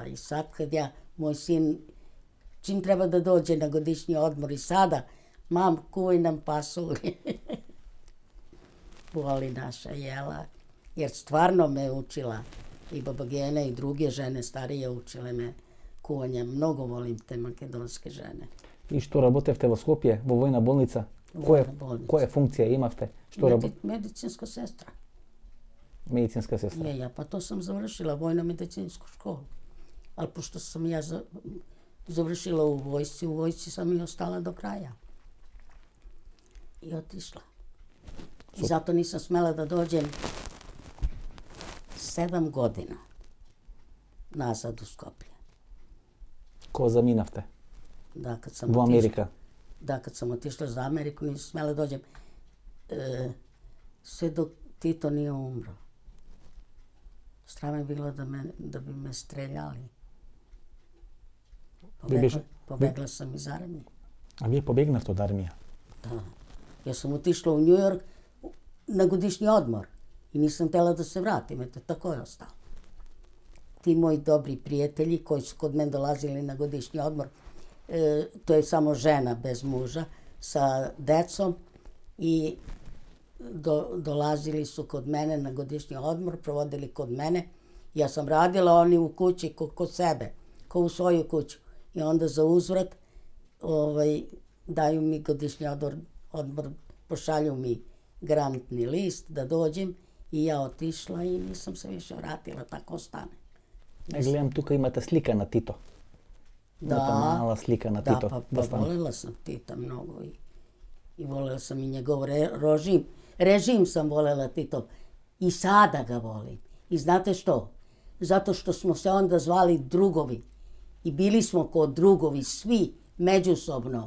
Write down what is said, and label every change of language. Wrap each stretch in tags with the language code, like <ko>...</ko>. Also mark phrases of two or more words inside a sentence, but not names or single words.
<sr>I sad kad moj sin, čim treba da dođe na godišnji odmor i sada, mam, kuvaj nam pasulje. Voli naša jela. Jer stvarno me učila i babagena i druge žene starije učile me kuvanje. Mnogo volim te makedonske žene.</sr> <mk>И што работевте во Скопје, во војна болница? Која функција имавте?</mk> <sr>Medicinska sestra.</sr> <mk>Медицинска сестра?</mk> <sr>Ja, pa to sam završila, vojno-medicinsku školu. Ali pošto sam ja završila u vojsci sam i ostala do kraja. I otišla. I zato nisam smela da dođem 7 godina nazad u Skoplje.</sr> <mk>Ko заминавте?</mk> <sr>Da, kad sam</sr> <mk>Во Америка?</mk> <sr>Da, kad sam otišla za Ameriku, nisam smela da dođem sve dok Tito nije umro. Strah me bilo da bi me streljali. Pobegla sam iz armije.</sr> <mk>А вие побегнавте од армија?</mk> <sr>Da. Ja sam otišla u New York na godišnji odmor i nisam htjela da se vratim, eto tako je ostalo. Ti moji dobri prijatelji koji su kod mene dolazili na godišnji odmor, to je samo žena bez muža sa decom i dolazili su kod mene na godišnji odmor, provodili kod mene. Ja sam radila, oni u kući kod sebe, kao u svoju kuću. I onda za uzvrat daju mi godišnji odmor, pošalju mi grantni list da dođem i ja otišla i nisam se više vratila, tako ostane.</sr> <mk>Гледам, тука имате слика на Тито. Имате мала слика на Тито.</mk> <sr>Da, pa volela sam Tita mnogo i volela sam i njegov režim sam volela Tito. I sada ga volim. I znate što? Zato što smo se onda zvali drugovi. I bili smo ko drugovi, svi, međusobno.</sr>